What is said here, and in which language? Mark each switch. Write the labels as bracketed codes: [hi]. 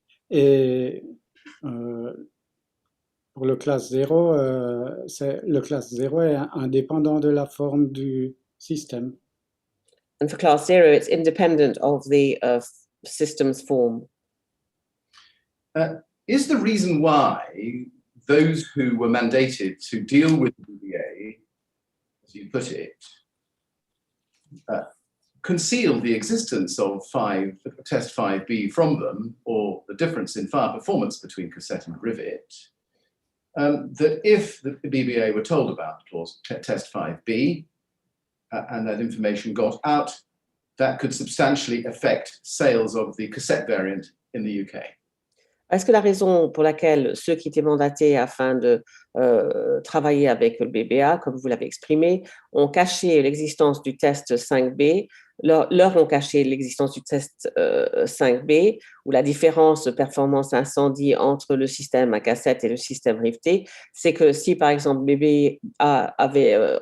[fr] Et pour le classe 0, le classe 0 est indépendant de la forme du système. [en] And for class 0, it's independent of the system's form. Is the reason why those who were mandated to deal with the BBA, as you put it, conceal the existence of test 5B from them, or the difference in fire performance between cassette and rivet, that if the BBA were told about test 5B and that information got out, that could substantially affect sales of the cassette variant in the UK? [fr] Est-ce que la raison pour laquelle ceux qui étaient mandatés afin de travailler avec le BBA, comme vous l'avez exprimé, ont caché l'existence du test 5B, leur ont caché l'existence du test 5B, ou la différence de performance incendie entre le système à cassette et le système riveté, c'est que si par exemple BBA avait